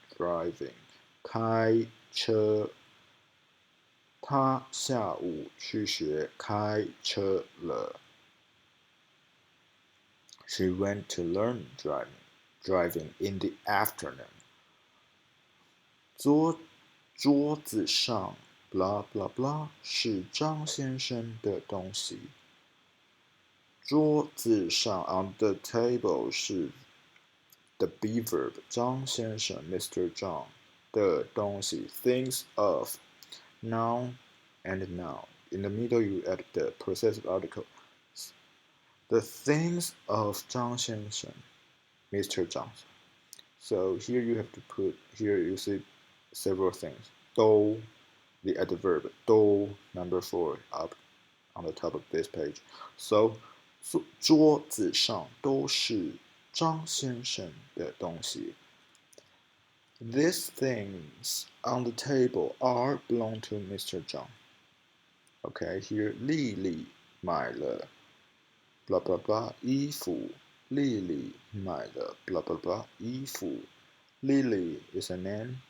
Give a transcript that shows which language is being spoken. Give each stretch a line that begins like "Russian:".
Chinese: Driving 開車。她下午去學開車了。
English: She went to learn driving in the afternoon.
Chinese: 桌子上 blah blah blah 是張先生的東西。
English: 桌子上 on the table 是 the be verb 張先生 Mr. Zhang 的東西 things of noun and noun. In the middle you add the possessive article. The things of 張先生 Mr. Zhang. So here you have to put, here you see several things. 都 the adverb 都 number 4 up on the top of this page.
Chinese: So 桌子上都是張先生的東西。
English: These things on the table are belong to Mr. Zhang. Okay, here
Chinese: 麗麗買了 blah blah blah 衣服。麗麗買了 blah blah blah 衣服。
English: Lily is a name.